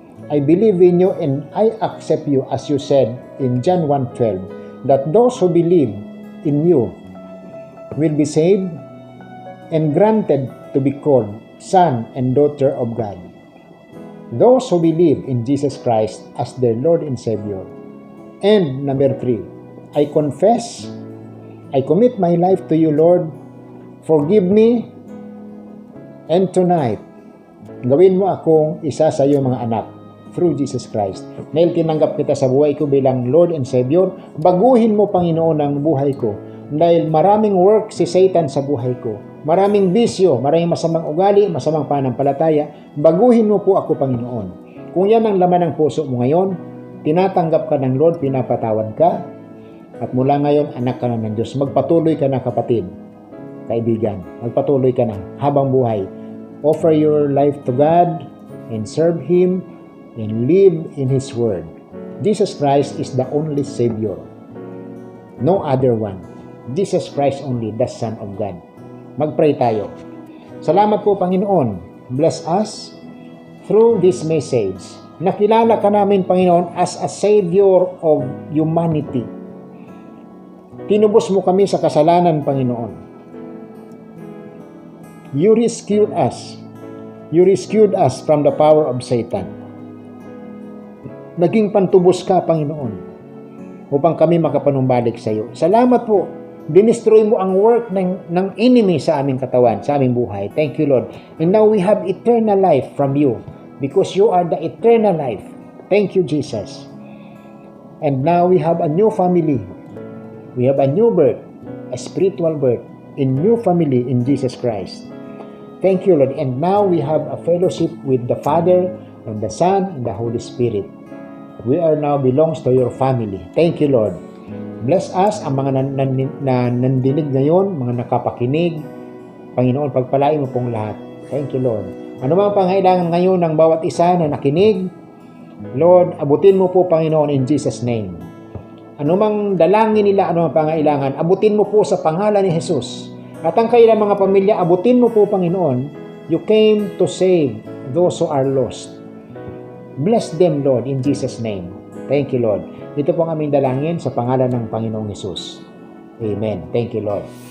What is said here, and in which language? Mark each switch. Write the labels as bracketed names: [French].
[English] I believe in you and I accept you as you said in John 1:12 that those who believe in you will be saved and granted to be called son and daughter of God. Those who believe in Jesus Christ as their Lord and Savior. And number 3, I confess, I commit my life to you, Lord. Forgive me. And tonight, [Filipino] gawin mo akong isa sa iyong mga anak [English] through Jesus Christ. [Filipino] Dahil tinanggap kita sa buhay ko bilang Lord and Savior, baguhin mo, Panginoon, ang buhay ko. Dahil maraming work si Satan sa buhay ko. Maraming bisyo, maraming masamang ugali, masamang pananampalataya. Baguhin mo po ako, Panginoon. Kung yan ang laman ng puso mo ngayon, tinatanggap ka ng Lord, pinapatawad ka, at mula ngayon, anak ka na ng Diyos. Magpatuloy ka na, kapatid, kaibigan. Magpatuloy ka na habang buhay. [English] Offer your life to God and serve Him and live in His Word. Jesus Christ is the only Savior. No other one. Jesus Christ only, the Son of God. [Filipino] Mag-pray tayo. Salamat po, Panginoon. [English] Bless us through this message. [Filipino] Nakilala ka namin, Panginoon, [English] as a Savior of humanity. [Filipino] Tinubos mo kami sa kasalanan, Panginoon. [English] You rescued us. You rescued us from the power of Satan. [Filipino] Naging pantubos ka, Panginoon, upang kami makapanumbalik sa iyo. Salamat po Dinestroy mo ang work ng enemy sa aming katawan, sa aming buhay. [English] Thank you, Lord. And now we have eternal life from you because you are the eternal life. Thank you, Jesus. And now we have a new family. We have a new birth, a spiritual birth, a new family in Jesus Christ. Thank you, Lord. And now we have a fellowship with the Father and the Son and the Holy Spirit. We are now belongs to your family. Thank you, Lord. Bless us [Filipino] ang mga nandinig ngayon, mga nakapakinig. Panginoon, pagpalain mo pong lahat. [English] Thank you, Lord. [Filipino] Ano mga pangailangan ngayon ng bawat isa na nakinig, Lord, abutin mo po, Panginoon, [English] in Jesus' name. [Filipino] Ano mang dalangin nila, ano mang pangailangan, abutin mo po sa pangalan ni Jesus. At ang kailang mga pamilya, abutin mo po, Panginoon. [English] You came to save those who are lost. Bless them, Lord, in Jesus' name. Thank you, Lord. [Filipino] Ito po ang aming dalangin sa pangalan ng Panginoong Jesus. Amen. [English] Thank you, Lord.